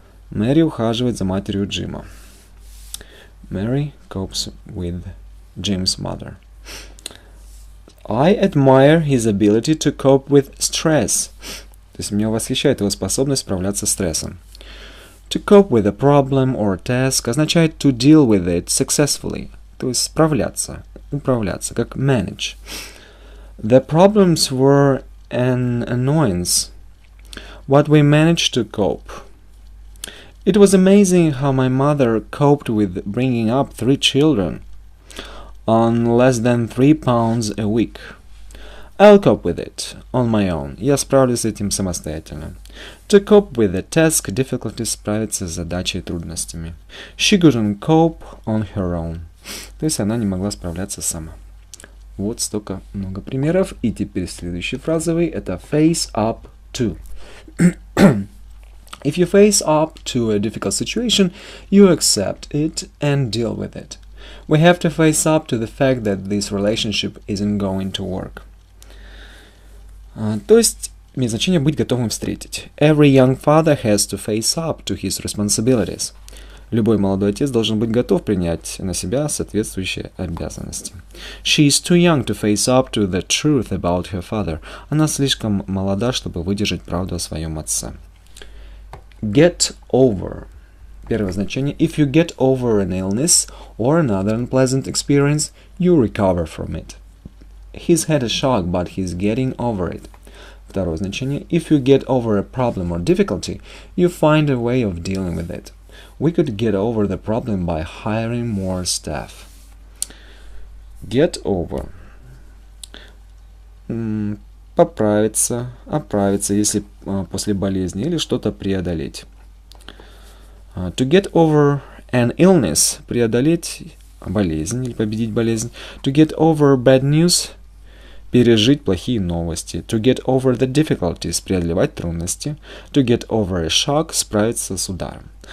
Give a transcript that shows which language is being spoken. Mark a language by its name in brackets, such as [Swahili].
[Russian] Мэри ухаживает за матерью Джима. [English] Mary copes with Jim's mother. I admire his ability to cope with stress. [Russian] То есть меня восхищает его способность справляться с стрессом. [English] To cope with a problem or task [Russian] означает [English] to deal with it successfully. [Russian] То есть справляться, управляться, как manage. [English] The problems were an annoyance, but we managed to cope. It was amazing how my mother coped with bringing up 3 children on less than 3 pounds a week. I'll cope with it on my own. [Russian] Я справлюсь с этим самостоятельно. [English] To cope with the task, difficulty, [Russian] справиться с задачей и трудностями. [English] She couldn't cope on her own. [Russian] То есть она не могла справляться сама. Вот столько много примеров. И теперь следующий фразовый это face up to. [English] If you face up to a difficult situation, you accept it and deal with it. We have to face up to the fact that this relationship isn't going to work. [Russian] То есть, имеет значение быть готовым встретить. [English] Every young father has to face up to his responsibilities. [Russian] Любой молодой отец должен быть готов принять на себя соответствующие обязанности. [English] She is too young to face up to the truth about her father. [Russian] Она слишком молода, чтобы выдержать правду о своем отце. Get over. Первое значение. [English] If you get over an illness or another unpleasant experience, you recover from it. He's had a shock, but he's getting over it. [Russian] Второе значение. [English] If you get over a problem or difficulty, you find a way of dealing with it. We could get over the problem by hiring more staff. Get over. [Russian] Поправиться, оправиться, если после болезни, или что-то преодолеть. [English] To get over an illness, [Russian] преодолеть болезнь или победить болезнь. [English] To get over bad news, [Russian] пережить плохие новости. [English] To get over the difficulties, [Russian] преодолевать трудности. [English] To get over a shock, [Russian] справиться с ударом.